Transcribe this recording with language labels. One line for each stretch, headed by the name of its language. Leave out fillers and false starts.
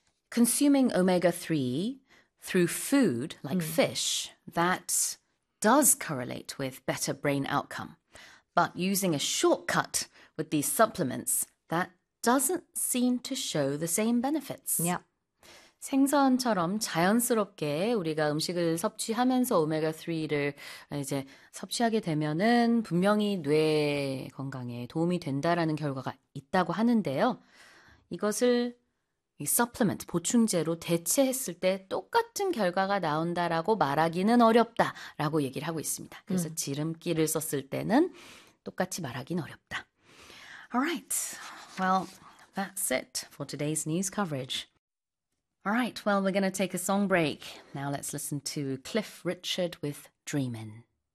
English: Consuming omega-3 through food like fish that does correlate with better brain outcome. But using a shortcut with these supplements that doesn't seem to show the same benefits. Yeah.
Korean: 생선처럼 자연스럽게 우리가 음식을 섭취하면서 오메가3를 이제 섭취하게 되면은 분명히 뇌 건강에 도움이 된다라는 결과가 있다고 하는데요. 이것을 이 supplement, 보충제로 대체했을 때 똑같은 결과가 나온다라고 말하기는 어렵다라고 얘기를 하고 있습니다. 그래서 지름길을 썼을 때는 똑같이 말하기는 어렵다.
English: Alright, well, that's it for today's news coverage. All right, well, we're going to take a song break. Now let's listen to Cliff Richard with Dreamin'.